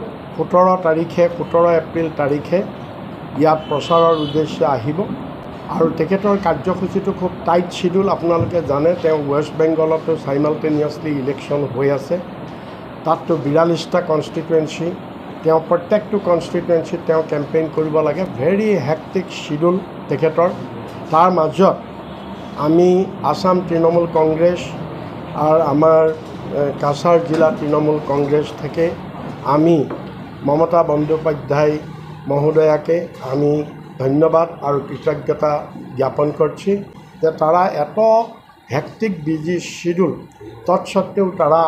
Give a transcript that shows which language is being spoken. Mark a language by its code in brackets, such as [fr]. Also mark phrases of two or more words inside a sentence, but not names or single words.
[as] ১৭ এপ্ৰিল তাৰিখে ইয়াত প্ৰচাৰৰ উদ্দেশ্যে আহিব আৰু তেখেতৰ কাৰ্যসূচীটো খুব [en] tight schedule [as] আপোনালোকে জানে তেওঁ ৱেষ্ট বেংগলতো [en] simultaneously election [as] হৈ আছে তাততো ৪২টা কনষ্টিটুৱেঞ্চি তেওঁ প্ৰত্যেকটো কনষ্টিটুৱেঞ্চিত তেওঁ কেম্পেইন কৰিব লাগে ভেৰি [en] hectic schedule [as] তেখেতৰ তাৰ মাজত আমি [bn] আসাম তৃণমূল কংগ্ৰেছ আর আমার কাছাড় জেলা তৃণমূল কংগ্রেস থেকে আমি মমতা বন্দ্যোপাধ্যায় মহোদয়াকে আমি ধন্যবাদ আর কৃতজ্ঞতা জ্ঞাপন করছি যে তারা এত [en] hectic busy schedule [bn] তৎসত্ত্বেও তারা